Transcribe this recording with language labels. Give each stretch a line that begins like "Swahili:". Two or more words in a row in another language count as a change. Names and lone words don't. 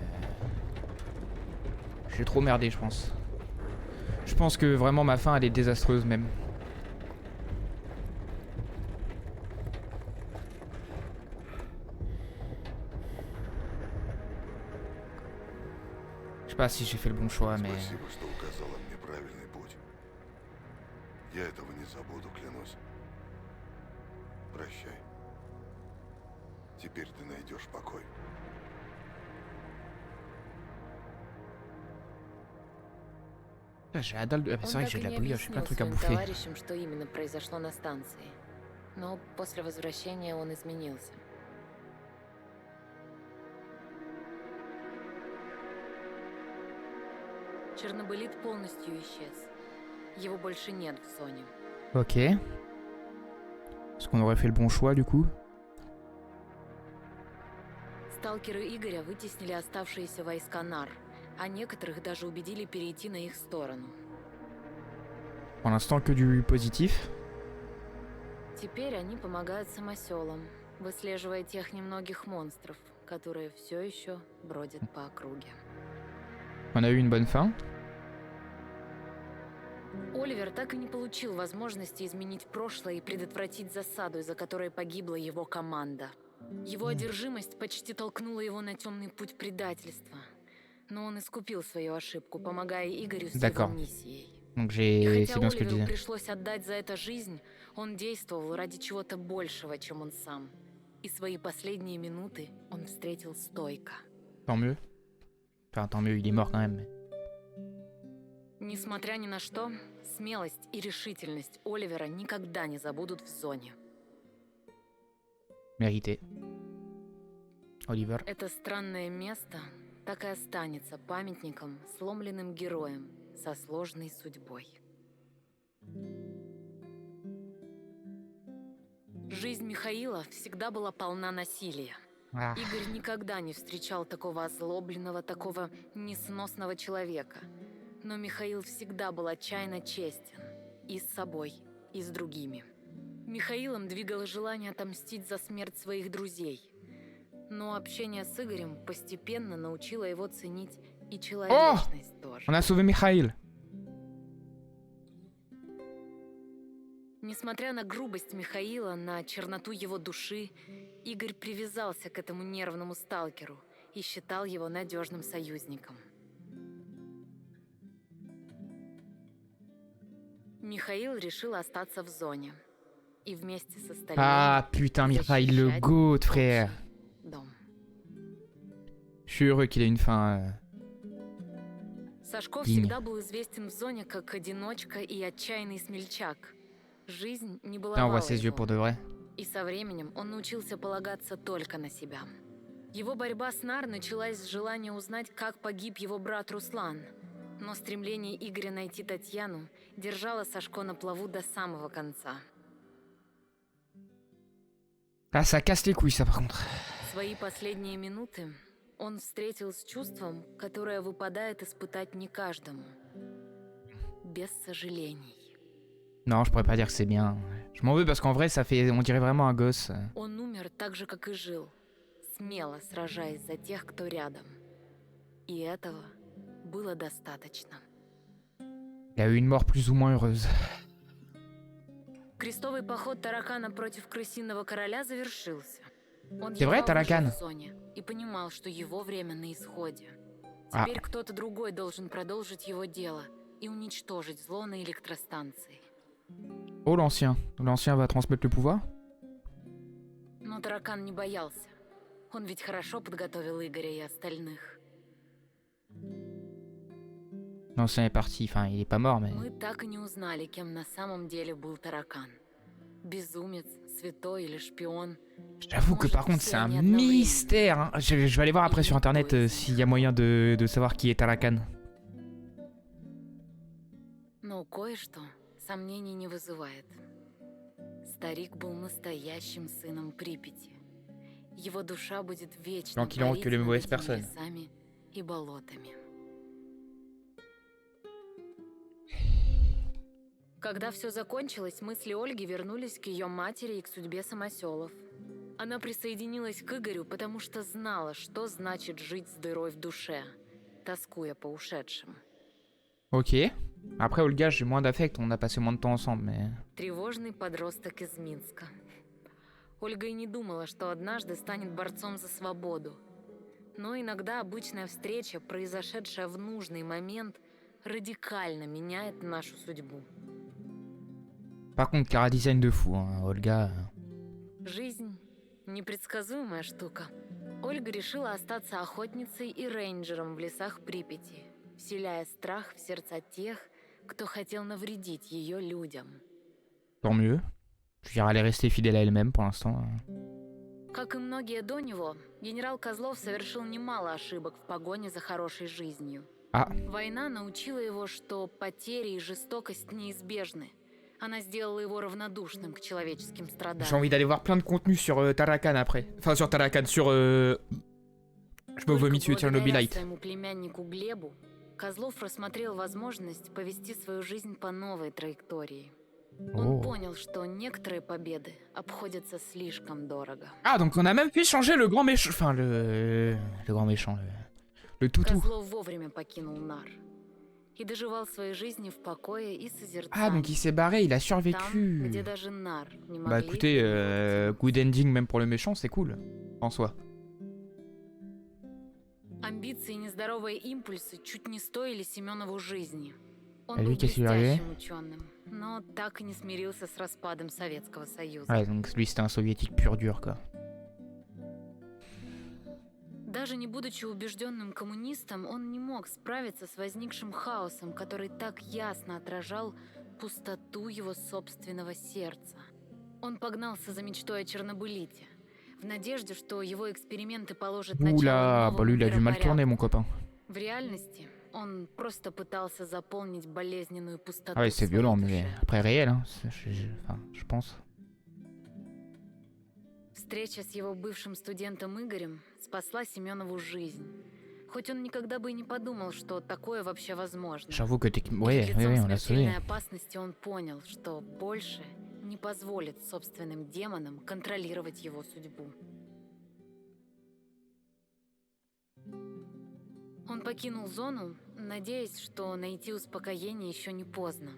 French: J'ai trop merdé, je pense. Je pense que vraiment ma fin, elle est désastreuse même. Je sais pas si j'ai fait le bon choix, mais...
Russian: Спасибо, что указала мне правильный путь. Я этого не забуду, клянусь. Прощай. Теперь ты найдешь покой.
French: J'ai la dalle de... C'est vrai que j'ai de la bouillie, j'ai plein de trucs à bouffer.
Russian: Товарищам, что именно произошло на станции. Но после возвращения он изменился. Чернобылит полностью исчез. Его больше нет в зоне.
French: Ok. Est-ce qu'on aurait fait le bon choix du coup?
Russian: Сталкеры Игоря вытеснили оставшиеся войска НАР, а некоторых даже убедили перейти на их сторону.
French: Pour l'instant que du positif.
Russian: Теперь они помогают самоселам, выслеживая тех немногих монстров, которые все еще бродят по округе.
French: On a eu une bonne fin.
Russian: Оливер так и не получил возможности изменить прошлое и предотвратить засаду, из-за которой погибла его команда. Его одержимость почти толкнула его на темный путь предательства. Но он искупил свою ошибку, помогая Игорю с его миссией.
French: Donc
Russian: И
French: c'est
Russian: хотя
French: bien ce que je
Russian: Оливеру
French: disais.
Russian: пришлось отдать за это жизнь, он действовал ради чего-то большего, чем он сам. И свои последние минуты он встретил стойко.
French: Tant mieux. Enfin, tant mieux, il est mort quand même.
Russian: Несмотря ни на что, смелость и решительность Оливера никогда не забудут в зоне.
French: Mérité. Oliver.
Russian: Это странное место так и останется памятником сломленным героям со сложной судьбой. Жизнь Михаила всегда была полна насилия. Игорь никогда не встречал такого озлобленного, такого несносного человека. Но Михаил всегда был отчаянно честен. И с собой, и с другими. Михаилом двигало желание отомстить за смерть своих друзей. Но общение с Игорем постепенно научило его ценить и человечность тоже.
French: On a sauvé Mikhail.
Russian: Несмотря на грубость Михаила, на черноту его души, Игорь привязался к этому нервному сталкеру и считал его надежным союзником. Михаил решил остаться в зоне. И вместе с остальными...
French: Ah putain, Mikhail, le goat, frère.
Russian: Дом.
French: Je suis heureux qu'il ait une fin.
Russian: Сашко всегда был известен в зоне как одиночка и отчаянный смельчак. Жизнь не была
French: Là, on voit ses yeux pour de vrai.
Russian: И со временем он научился полагаться только на себя. Его борьба с НАР началась с желания узнать, как погиб его брат Руслан. Но стремление Игоря найти Татьяну держало Сашко на плаву до самого конца.
French: Ah, ça casse les couilles, ça, par contre.
Russian: Свои последние минуты он встретил с чувством, которое выпадает испытать не каждому. Без сожалений.
French: Non, je pourrais pas dire que c'est bien. Je m'en veux parce qu'en vrai, ça fait... On dirait vraiment un gosse.
Russian: Он умер так же, как и жил, смело сражаясь за тех, кто рядом. И этого было достаточно.
French: Il a eu une mort plus ou moins heureuse.
Russian: Крестовый поход Таракана против Крысиного Короля завершился. Он
French: C'est vrai,
Russian: едва
French: Таракан?
Russian: выжил в зоне и понимал, что его время на исходе. Теперь кто-то другой должен продолжить его дело и уничтожить зло на электростанции.
French: Oh, l'ancien. L'ancien va transmettre le pouvoir?
Russian: Но Таракан не боялся. Он ведь хорошо подготовил Игоря и остальных.
French: L'ancien est parti. Enfin, il est pas mort, mais...
Russian: Мы так и не узнали, кем на самом деле был Таракан. Безумец, святой или шпион.
French: J'avoue que par contre, c'est un mystère. Hein. Je vais aller voir après sur internet s'il y a moyen de savoir qui est Tarakan.
Russian: Но кое-что сомнений не вызывает. старик был настоящим сыном Припяти. Его душа будет вечно
French: Donc il a que les
Russian: парить
French: mauvaises
Russian: над этими
French: personnes.
Russian: лесами и болотами. Когда все закончилось, мысли Ольги вернулись к ее матери и к судьбе самоселов. Она присоединилась к Игорю, потому что знала, что значит жить с дырой в душе, тоскуя по ушедшим.
French: Ok. Après, Olga, j'ai moins d'affect, on a passé moins de temps ensemble, mais...
Russian: Тревожный подросток из Минска. Ольга и не думала, что однажды станет борцом за свободу. Но иногда обычная встреча, произошедшая в нужный момент, радикально меняет нашу судьбу.
French: Par contre, Cara design de fou, hein, Olga.
Russian: Жизнь – непредсказуемая штука. Ольга решила остаться охотницей и рейнджером в лесах Припяти, вселяя страх в сердца тех, кто хотел навредить ее людям.
French: Tant mieux. Je veux dire, elle est restée fidèle à elle-même pour l'instant.
Russian: Как и многие до него, генерал Козлов совершил немало ошибок в погоне за хорошей жизнью.
French: Ah,
Russian: Война научила его, что потери и жестокость неизбежны. Она сделала его равнодушным к человеческим
French: j'ai
Russian: страданиям.
French: envie d'aller voir plein de contenu sur Tarakan après. Enfin, sur Tarakan, sur... Je me vomis dessus,
Russian: Благодаря
French: Tchernobyl.
Russian: своему племяннику Глебу, Козлов рассмотрел возможность повести свою жизнь по новой траектории. Он
French: Oh.
Russian: понял, что некоторые победы обходятся слишком дорого.
French: Ah, donc on a même fait changer le grand méchant... Enfin, le grand méchant, le toutou.
Russian: Козлов вовремя покинул Нар и доживал своей жизни в покое и
French: Ah,
Russian: созерцании.
French: donc il s'est barré, il a
Russian: Там,
French: survécu.
Russian: где даже Нар не
French: Bah
Russian: могли
French: écoutez,
Russian: приготовиться.
English: good ending
French: même pour le méchant, c'est cool, en soi.
Russian: Амбиции и нездоровые импульсы чуть не стоили Семенову жизни. Он А был
French: lui, qu'est-ce qu'il lui est
Russian: блестящим ученым, но так и не смирился с распадом Советского Союза.
French: Ouais, donc lui c'était un soviétique pur dur, quoi.
Russian: Даже не будучи убежденным коммунистом, он не мог справиться с возникшим хаосом, который так ясно отражал пустоту его собственного сердца. Он погнался за мечтой о Чернобылите, в надежде, что его эксперименты положат начало
French: Oula, bah
Russian: новому
French: lui il a du mal tourner,
Russian: миропорядку.
French: mon copain.
Russian: В реальности он просто пытался заполнить болезненную пустоту.
French: Ah ouais,
Russian: в
French: c'est
Russian: своей
French: violent,
Russian: душе.
French: mais après réel, hein. Enfin, je pense.
Russian: Встреча с его бывшим студентом Игорем спасла Семенову жизнь. Хоть он никогда бы и не подумал, что такое вообще возможно.
French: J'avoue que
Russian: Перед
French: ouais,
Russian: лицом
French: ouais, on l'a sauvé.
Russian: смертельной опасности он понял, что больше не позволит собственным демонам контролировать его судьбу. Он покинул зону, надеясь, что найти успокоение еще не поздно.